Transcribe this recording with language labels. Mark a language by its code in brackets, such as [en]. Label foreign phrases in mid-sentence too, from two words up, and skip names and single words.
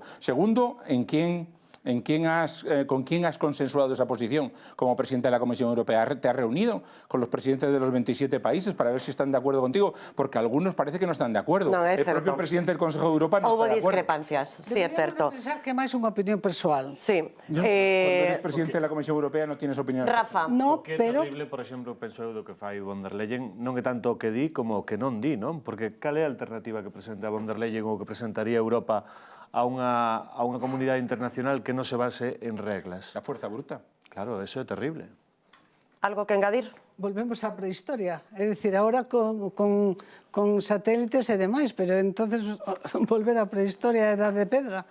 [es] Segundo, ¿con quién has consensuado esa posición como presidente de la Comisión Europea? ¿Te has reunido con los presidentes de los 27 países para ver si están de acuerdo contigo? Porque algunos parece que no están de acuerdo. No, el propio presidente del Consejo de Europa no está de acuerdo. Hubo discrepancias, sí, es cierto. [gl] Pensar que máis unha opinión persoal. Sí. [es] Cuando eres presidente de la Comisión Europea non tienes opinión. Rafa. No, [gl] Que é pero terrible, por exemplo, penso eu do que fai von der Leyen, non é tanto o que di como o que non di, non? Porque cal é a alternativa que presenta von der Leyen ou que presentaría Europa a unha comunidade internacional que non se base en reglas? [es] La fuerza bruta. [gl] Claro, eso é terrible. Algo que engadir? volvemos á prehistoria. É dicir, agora con satélites e demais, pero entonces volver á prehistoria e Edad de Pedra.